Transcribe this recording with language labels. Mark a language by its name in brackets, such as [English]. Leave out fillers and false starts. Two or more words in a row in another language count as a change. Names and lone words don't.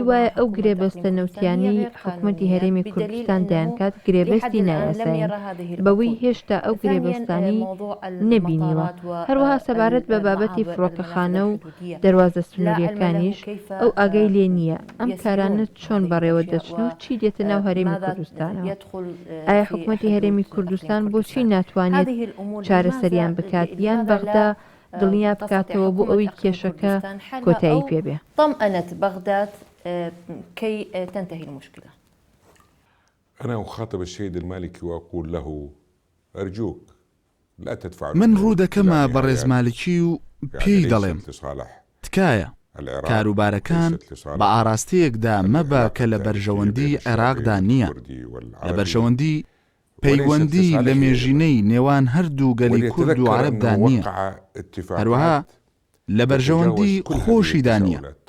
[Central Kurdish] وایە ئەو گرێبەستنەوتیانی حکوومەتی هەرێمی کوردستان دایانکات گرێبەستی نایاساین بەوەی هێشتا ئەو گرێبەستانی نەبینیوە هەروەها سەبارەت بە بابەتی فڕۆکەخانە و دەواازە سنووریەکانیش ئەو ئاگای لێ نییە ئەم کارانە چۆن بەڕێوە دەچن و چی دێتە ناو هەرێمی کوردستانەوە ئایا حکوومەتی هەرێمی کوردستان بۆچی ناتوانێت چارەسەریان بکات یان بەغدا دڵنیا بکاتەوە بۆ ئەوەی کێشەکە کۆتایی پێبێ [Arabic] طمأنت بغداد كي تنتهي المشكلة أنا أخاطب السيد المالكي وأقول له أرجوك لا تدفع [Central Kurdish] من ڕوودەکەمە بەڕێز مالکی و پێی دەڵێم تکایە کاروبارەکان بە ئاراستەیەکدا مەبە کە لە بەرژەوەندی عێراقدا نییە لە بەرژەوەندی پەیوەندی لە مێژینەی نێوان هەردوو گەلی کورد و عەرەبدا نییە هەروەها لە بەرژەوەندی خۆشیدا نییە